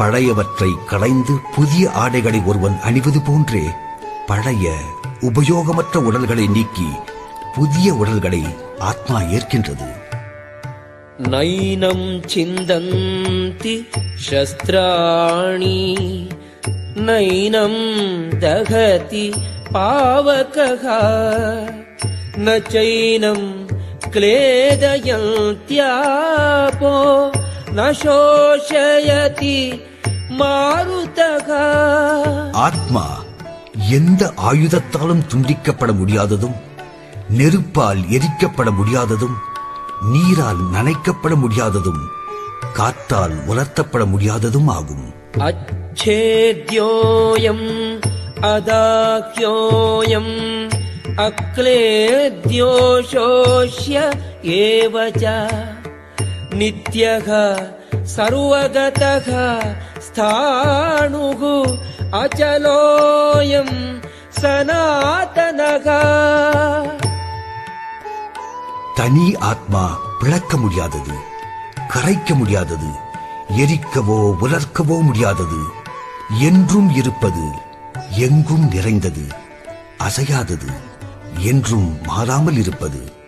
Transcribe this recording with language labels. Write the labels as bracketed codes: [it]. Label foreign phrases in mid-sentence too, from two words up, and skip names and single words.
[ta] பழையவற்றை களைந்து புதிய ஆடைகளை ஒருவன் அணிவது போன்றே பழைய உபயோகமற்ற உடல்களை நீக்கி புதிய உடல்களை ஆத்மா ஏற்கின்றது. [sa] नैनं छिन्दन्ति शस्त्राणि नैनं दहति पावकः ந சைனம் क्लेदयन्त्यापो न शोषयति मारुतः. [ta] ஆத்மா எந்த ஆயுதத்தாலும் துண்டிக்கப்பட முடியாததும், நெருப்பால் எரிக்கப்பட முடியாததும், நீரால் நனைக்கப்பட முடியாததும், காற்றால் உலர்த்தப்பட முடியாததும் ஆகும். [sa] अच्छेद्योऽयम् अदाह्योऽयम् अक्लेद्यो शोष्य एव च नित्यः सर्वगतः स्थाणुः अचलोऽयम् सनातनः. [ta] தனி ஆத்மா பிளக்க முடியாதது, கரைக்க முடியாதது, எரிக்கவோ உலர்க்கவோ முடியாதது, என்றும் இருப்பது, எங்கும் நிறைந்தது, அசையாதது, என்றும் மாறாமல் இருப்பது.